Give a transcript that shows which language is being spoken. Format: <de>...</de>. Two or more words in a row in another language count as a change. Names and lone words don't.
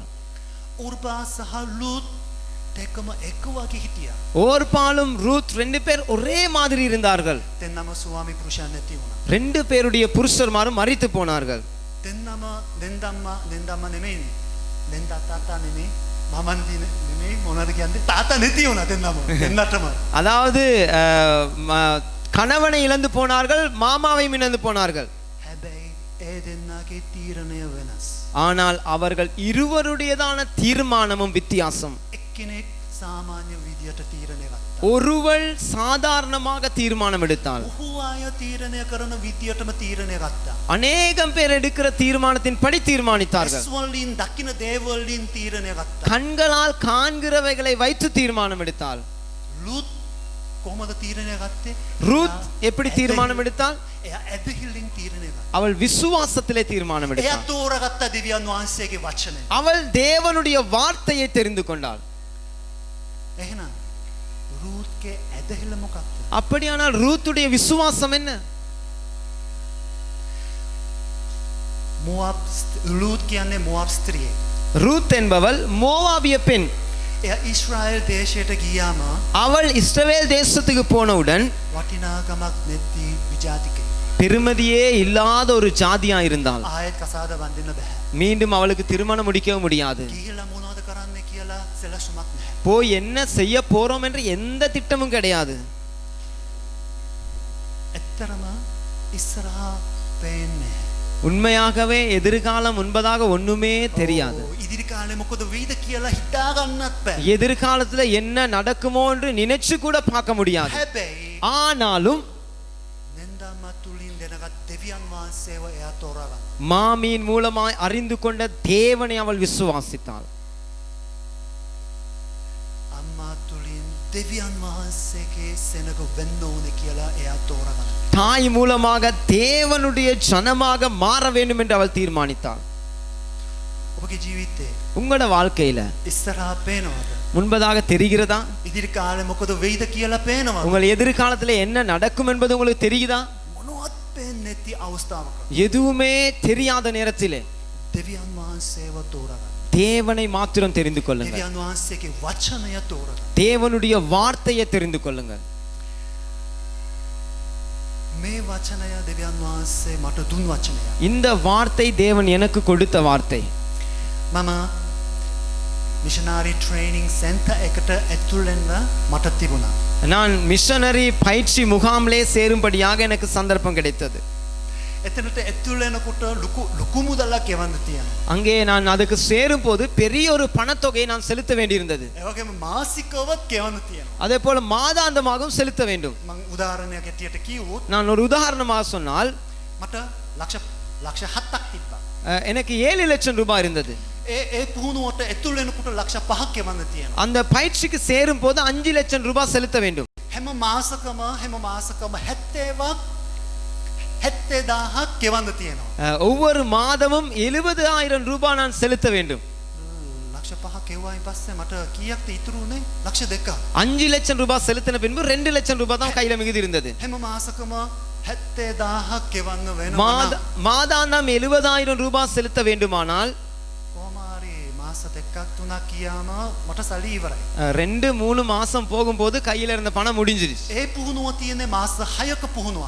<si>උර්බා සහ ලූත් දෙකම එක වගේ හිටියා.</si> <ta>ஓர்பாலும் ரூத் ரெண்டு பேர் ஒரே மாதிரி இருந்தார்கள்.</ta> <si>දෙන්නම ස්වාමි පුරුෂයන් නැති වුණා.</si> <ta>ரெண்டு பேருடைய புருஷர்மாரும் மரித்து போனார்கள்.</ta> <si>දෙන්නම දෙන්නම්ම නෙමෙයි. දෙන්න තාත්තා නෙමෙයි. මමන්ති නෙමෙයි මොනවද කියන්නේ? තාත්තා නැති වුණා දෙන්නම.</si> <ta>அதாவது கணவனை இழந்து போனார்கள், மாமாவையும் இழந்து போனார்கள்.</ta> <si>හැබැයි ඒ දෙන්නගේ තීරණය වෙනස්.</si> <ta>ஆனால் அவர்கள் இருவருடையதான தீர்மானமும் வித்தியாசம்.</ta> <si>එක්කෙනෙක් සාමාන්‍ය විදියට තීරණය ගත්තා.</si> <ta>ஒருவள் சாதாரணமாக தீர்மானம் எடுத்தாள்.</ta> <si>ඔහු අය තීරණය කරන විදියටම තීරණය ගත්තා.</si> <ta>அநேகம் பேர் எடுக்கிற தீர்மானத்தின் படி தீர்மானித்தார்கள்.</ta> <si>ස්වල්ලින් දකින්න දේවල්ලින් තීරණය ගත්තා.</si> <ta>கண்களால் காண்கிறவைகளை வைத்து தீர்மானம் எடுத்தாள்.</ta> <si>ලූත් කොහොමද තීරණය ගත්තේ?</si> <ta>ரூத் எப்படி தீர்மானம் எடுத்தாள்?</ta> <si>එයා ඇදහිල්ලින් තීරණය ගත්තා.</si> <ta>அவள் விசுவாசத்திலே தீர்மானம்</ta> <si>එයා</si> <ta>எடுத்தாள்.</ta> <si>තෝරගත්ත දෙවියන් වහන්සේගේ වචනය.</si> <ta>அவள் தேவனுடைய வார்த்தையை தெரிந்து கொண்டாள்.</ta> <si>එහෙනම් රූත්ගේ ඇදහිල්ල මොකක්ද?</si> <ta>அப்படியானால் ரூத்துடைய விசுவாசம் என்ன?</ta> <si>මොවාබ් ලූත් කියන්නේ මොවාබ් ස්ත්‍රියෙක්.</si> <ta>ரூத் என்பவள் மோவாபிய பெண்.</ta> <si>එයා ඊශ්‍රායෙල් දේශයට ගියාම</si> <ta>அவள் இஸ்ரவேல் தேசத்துக்கு போனவுடன்</ta> <si>වටිනාකමක් නැති විජාතිකෙක්.</si> <ta>பெருமதியே இல்லாத ஒரு ஜாதியா இருந்தாள்.</ta> <si>ආයෙත් කසාද බඳින්න බෑ.</si> <ta>மீண்டும் அவளுக்கு திருமணம் முடிக்கவும் முடியாது.</ta> <si>ගිහිලා මොනවද කරන්න කියලා සැලසුමක් නැහැ.</si> <ta>போய் என்ன செய்ய போறோம் என்று எந்த திட்டமும் கிடையாது.</ta> <si>ඇත්තරම ඉස්සරහා පේන්නේ.</si> <ta>உண்மையாகவே எதிர்காலம் முன்பதாக ஒண்ணுமே தெரியாது.</ta> <si>ඉදිරි කාලේ මොකද වෙයිද කියලා හිතා ගන්නත් බෑ.</si> <ta>எதிர்காலத்துல என்ன நடக்குமோ என்று நினைச்சு கூட பார்க்க முடியாது.</ta> <si>හැබැයි</si> <ta>ஆனாலும்</ta> <si>නෙන්දම්ම තුලින් දැනගත් දෙවියන් වහන්සේව එයා තෝරාගන්න.</si> <ta>மாமியின் மூலமாய் அறிந்து கொண்ட தேவனை அவள் விசுவாசித்தாள்.</ta> <si>අම්මා තුලින් දෙවියන් වහන්සේගේ සෙනග වෙන්න ඕනේ කියලා එයා තෝරාගන්න.</si> <ta>தாய் மூலமாக தேவனுடைய ஜனமாக மாற வேண்டும் என்று அவள் தீர்மானித்தாள்.</ta> <si>ඔබගේ ජීවිතේ</si> <ta>உங்களோட வாழ்க்கையில</ta> <si>ඉස්සරහා පේනවද?</si> <ta>முன்பதாக தெரிகிறதா?</ta> <si>ඉදිරි කාලේ මොකද වෙයිද කියලා පේනවද?</si> <ta>உங்கள் எதிர்காலத்துல என்ன நடக்கும் என்பது உங்களுக்கு தெரியுதா?</ta> <si>මොනවත් පේන්නේ නැති අවස්ථාවක</si> <ta>எதுவுமே தெரியாத நேரத்திலே</ta> <si>දෙවියන් වහන්සේව තෝරාගන්න.</si> <ta>தேவனை மாத்திரம் தெரிந்து கொள்ளுங்கள்.</ta> <si>දෙවියන් වහන්සේගේ වචනය තෝරාගන්න.</si> <ta>தேவனுடைய வார்த்தையை தெரிந்து கொள்ளுங்கள்.</ta> <si>මේ වචනය දෙවියන් වහන්සේ මට දුන් වචනය.</si> <ta>இந்த வார்த்தை தேவன் எனக்கு கொடுத்த வார்த்தை.</ta> <si>මම</si> <en>missionary training center</en> <si>එකට ඇතුල් වෙන්න මට තිබුණා.</si> <ta>நான் மிஷனரி பயிற்சி முகாமிலே சேரும்படியாக எனக்கு சந்தர்ப்பம் கிடைத்தது.</ta> <si>එතනට ඇතුල් වෙනකොට ලොකු මුදලක් ගෙවන්න තියෙනවා.</si> <ta>அங்கே நான் அதுக்கு சேரும் போது பெரிய ஒரு பணத்தொகையை நான் செலுத்த வேண்டியிருந்தது.</ta> <si>ඒ වගේම මාසිකවත් ගෙවන්න තියෙනවා.</si> <ta>அதே போல மாதாந்தமாகவும் செலுத்த வேண்டும்.</ta> <si>මම උදාහරණයක් ඇටියට කිව්වොත්</si> <ta>நான் ஒரு உதாரணமாக சொன்னால்</ta> <si>මට ලක්ෂ 7ක් තිබ්බා.</si> <ta>எனக்கு 7 லட்சம் ரூபாய் இருந்தது.</ta> <si>ඒ පුහුණුවට ඇතුල් වෙනකොට ලක්ෂ 5ක් ගෙවන්න තියෙනවා.</si> <ta>அந்த பயிற்சிக்கு சேரும் போது 5 லட்சம் ரூபாய் செலுத்த வேண்டும்.</ta> <si>හැම මාසකම 70,000ක් ගෙවන්න තියෙනවා.</si> <ta>ஒவ்வொரு மாதமும் 70,000 ரூபாய் நான் செலுத்த வேண்டும்.</ta> <si>ලක්ෂ 5ක් ගෙවුවායින් පස්සේ මට කීයක්ද ඉතුරු උනේ? ලක්ෂ 2ක්.</si> <ta>5 லட்சம் ரூபாய் செலுத்தின பின்பு 2 லட்சம் ரூபாய் தான் கையில மிகுதி இருந்தது.</ta> <si>හැම මාසකම 70,000ක් ගෙවන්න වෙනවා.</si> <ta>மாதாந்தம் 70,000 ரூபாய் செலுத்த வேண்டுமானால்</ta> <si>කොහොම හරි මාස 2ක් 3ක් ගියාම මට සල්ලි ඉවරයි.</si> <ta>2-3 மாசம் போகும்போது கையில இருந்த பணம் முடிஞ்சிருச்சு.</ta> <si>ඒ පුහුණුව තියෙන්නේ මාස 6ක පුහුණුවක්.</si>